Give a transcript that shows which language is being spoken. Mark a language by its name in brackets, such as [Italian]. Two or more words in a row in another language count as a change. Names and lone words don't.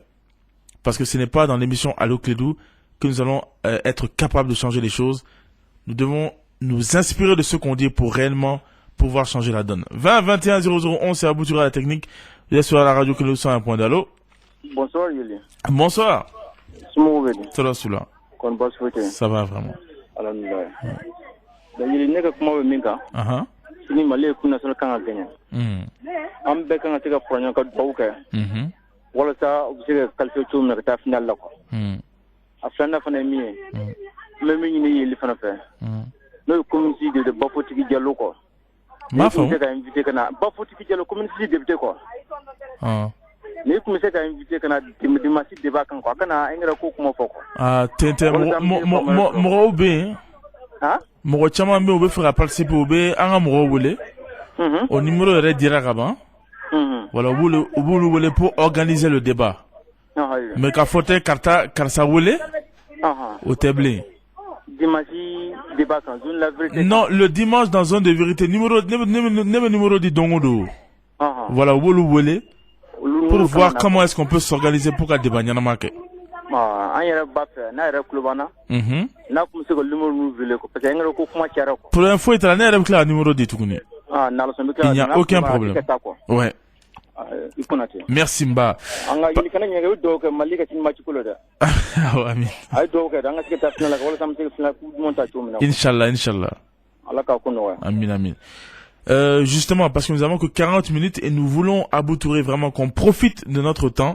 [French] Parce que ce n'est pas dans l'émission Allo Clédou que nous allons être capables de changer les choses. Nous devons nous inspirer de ce qu'on dit pour réellement pouvoir changer la donne. 20 21 0011, c'est Abou Touré à la technique. Je suis sur la radio Clédou 101 d'Allo. Bonsoir Yuli. Bonsoir. Ça va vraiment. Alhamdulillah. [Bambara] Yuli ne ka kuma bɛ min kan. Sini Mali ye [French] coup national [Bambara] kan ka gagner. An bɛɛ kan ka se ka fara ɲɔgɔn kan dugawu kɛ. Walasa u bɛ se ka qualifier cogo min na ka taa final la quoi. A filanan fana ye min ye. N bɛ min ɲini Yeli fana fɛ. N'o ye communiste de Bafotigi Diallo quoi. M'a faamu. Ni ka invité kana Bafotigi Diallo communiste député quoi. Ni kun se ka invité kana [French] dimanche débat [Bambara] kan quoi kana engrais ko kuma fɔ quoi. Tente mɔgɔw bɛ yen. Mɔgɔ caman bɛ yen u bɛ fɛ ka participer u bɛ an ka mɔgɔw wele. O numéro yɛrɛ dira ka ban. [French] Voilà, [Bambara] u b'olu wele [French] pour organiser le débat. [Bambara] Mais k'a fɔ tɛ karisa wele. O tɛ bilen. [French] Dimanche débat kan zone la vérité. Non, le dimanche dans zone de vérité numéro [Bambara] ne bɛ numéro di don o don. Voilà, u b'olu wele. [French] Pour voir comment est-ce qu'on peut s'organiser pour [Bambara] ka débat ɲanama kɛ. An yɛrɛ b'a fɛ n'a yɛrɛ tulo b'an na. N'a kun bɛ se ka numéro ninnu wele [French] parce que [Bambara] engrais ko kuma cayara quoi. Problème foyi t'a la ne yɛrɛ bɛ tila ka numéro di tuguni. [French] Il n'y a aucun problème. Ouais. Merci Mba. Inch'Allah. Amin. Justement, parce que nous avons que 40 minutes et nous voulons Abou Touré vraiment qu'on profite de notre temps.